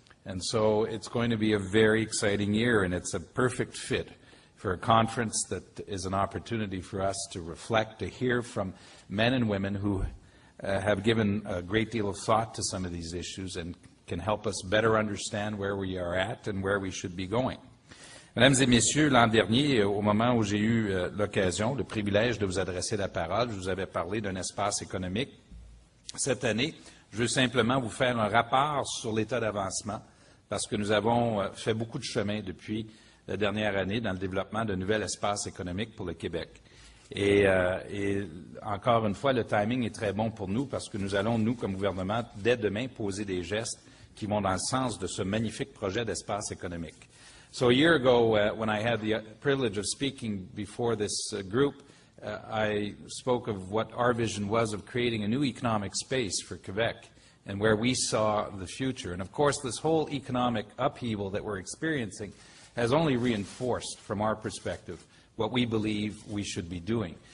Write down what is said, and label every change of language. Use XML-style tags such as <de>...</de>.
<en>And so it's going to be a very exciting year, and it's a perfect fit for a conference that is an opportunity for us to reflect, to hear from men and women who have given a great deal of thought to some of these issues and can help us better understand where we are at and where we should be going.</en> <fr>Mesdames et Messieurs, l'an dernier, au moment où j'ai eu l'occasion, le privilège de vous adresser la parole, je vous avais parlé d'un espace économique. Cette année, je veux simplement vous faire un rapport sur l'état d'avancement parce que nous avons fait beaucoup de chemin depuis la dernière année dans le développement d'un nouvel espace économique pour le Québec. Et encore une fois, le timing est très bon pour nous parce que nous allons, nous, comme gouvernement, dès demain, poser des gestes qui vont dans le sens de ce magnifique projet d'espace économique.</fr> <en>So a year ago, when I had the privilege of speaking before this group, I spoke of what our vision was of creating a new economic space for Quebec and where we saw the future. And of course, this whole economic upheaval that we're experiencing has only reinforced, from our perspective, what we believe we should be doing.</en>